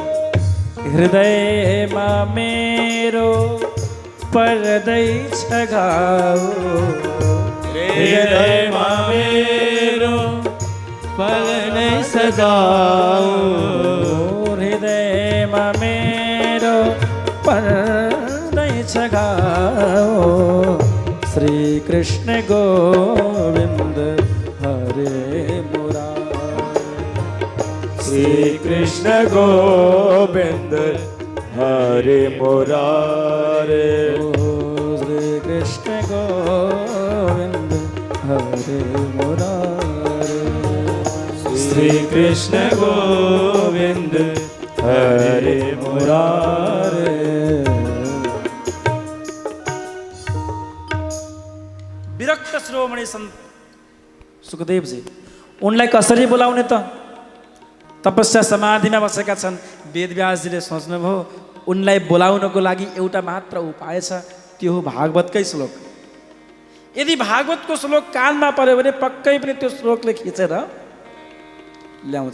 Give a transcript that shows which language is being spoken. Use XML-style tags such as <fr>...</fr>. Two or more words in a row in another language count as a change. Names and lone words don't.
<ne>हृदयमा मेरो पर्दैछ घाउ, हृदयमा मेरो पर्दैछ घाउ, हृदयमा मेरो पर्दैछ घाउ।</ne> <sa>श्री कृष्ण गोविंद हरे मुरारे, श्री कृष्ण गोविंद हरे मुरारे, श्री कृष्ण गोविंद हरे मुरारे, श्री कृष्ण गोविंद हरे मुरारे।</sa> <ne>विरक्त शिरोमणि सन्त सुखदेवजी उनलाई कसरी बोलाउने त? तपस्या समाधिमा बसेका छन्। वेदव्यासजीले सोच्नुभयो उनलाई बोलाउनको लागि एउटा मात्र उपाय छ, त्यो हो भागवतकै श्लोक। यदि भागवतको श्लोक कानमा पर्यो भने पक्कै पनि त्यो श्लोकले खिचेर ल्याउँछ।</ne>